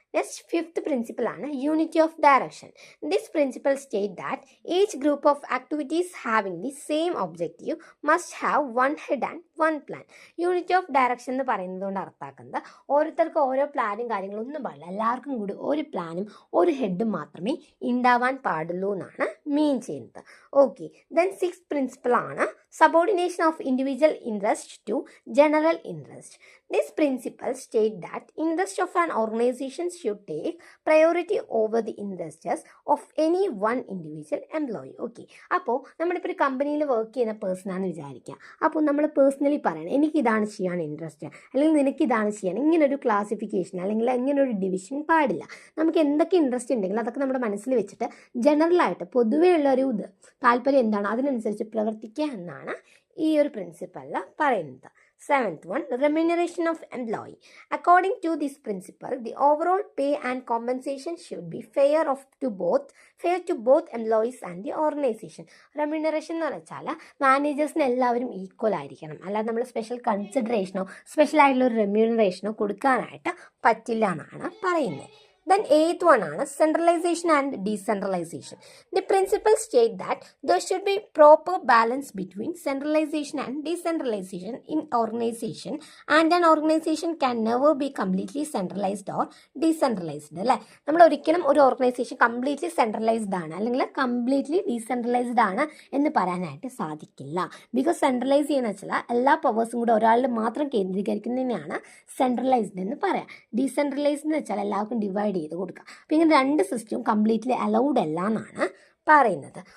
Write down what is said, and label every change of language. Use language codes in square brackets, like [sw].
[en] next fifth principle [ml] ആണ് [en] Unity of direction. This principle state that each group of activities having the same objective must have one head and one plan. [ml] Unity of direction എന്ന് പറയുന്നത് കൊണ്ട് അർത്ഥമാക്കുന്നത് ഓരോരുത്തർക്കും ഓരോ പ്ലാനും കാര്യങ്ങളും ഒന്നും പാടില്ല, എല്ലാവർക്കും കൂടി ഒരു പ്ലാനും ഒരു ഹെഡും മാത്രമേ ഉണ്ടാവാൻ പാടുള്ളൂ എന്നാണ് മീൻ ചെയ്യുന്നത്. [en] okay, then six principle [ml] ആണ് [en] subordination of individual interest to general interest. This principle states that interest of an organization should take priority over the interests of any one individual employee. [ml] Okay, അപ്പോൾ നമ്മളിപ്പോൾ ഒരു കമ്പനിയിൽ work ചെയ്യുന്ന പേഴ്സണാണെന്ന് വിചാരിക്കുക. അപ്പോൾ നമ്മൾ personally പറയണം എനിക്കിതാണ് ചെയ്യാൻ ഇൻട്രസ്റ്റ് അല്ലെങ്കിൽ നിനക്കിതാണ് ചെയ്യാൻ, ഇങ്ങനൊരു ക്ലാസിഫിക്കേഷൻ അല്ലെങ്കിൽ ഇങ്ങനൊരു ഡിവിഷൻ പാടില്ല. നമുക്ക് എന്തൊക്കെ ഇൻട്രസ്റ്റ് ഉണ്ടെങ്കിലും അതൊക്കെ നമ്മുടെ മനസ്സിൽ വെച്ചിട്ട് ജനറലായിട്ട് പൊതുവെയുള്ള ഒരു താല്പര്യം എന്താണോ അതിനനുസരിച്ച് പ്രവർത്തിക്കുക എന്നാണ് ഈ ഒരു പ്രിൻസിപ്പളിൽ പറയുന്നത്. [en] Seventh one remuneration of employee. According to this principle the overall pay and compensation should be fair to both employees and the organisation. [ml] Remuneration എന്ന് വെച്ചാൽ മാനേജേഴ്സിന് എല്ലാവരും ഈക്വൽ ആയിരിക്കണം, അല്ലാതെ നമ്മൾ സ്പെഷ്യൽ കൺസിഡറേഷനോ സ്പെഷ്യൽ ആയിട്ടുള്ള ഒരു റെമ്യൂണറേഷനോ കൊടുക്കാനായിട്ട് പറ്റില്ല എന്നാണ് പറയുന്നത്. [en] Then eighth one [ml] ആണ് [en] centralization and decentralization. The principles state that there should be proper balance between centralization and decentralization in organization, and an organization can never be completely centralized or decentralized. [ml] അല്ലേ, നമ്മൾ ഒരിക്കലും ഒരു organisation completely centralised ആണ് അല്ലെങ്കിൽ completely decentralised ആണ് എന്ന് പറയാനായിട്ട് സാധിക്കില്ല. ബിക്കോസ് സെൻട്രലൈസ് ചെയ്യുന്ന വെച്ചാൽ എല്ലാ പവേഴ്സും കൂടെ ഒരാളിൽ മാത്രം കേന്ദ്രീകരിക്കുന്നതിനെയാണ് സെൻട്രലൈസ്ഡ് എന്ന് പറയാം. ഡീസെൻട്രലൈസ്ഡ് എന്ന് വെച്ചാൽ എല്ലാവർക്കും ഡിവൈഡ് ചെയ്ത് കൊടുക്കുക. അപ്പോൾ ഇങ്ങനെ രണ്ട് സിസ്റ്റവും കംപ്ലീറ്റ്ലി അലൗഡ് അല്ല എന്നാണ് പറയുന്നത്.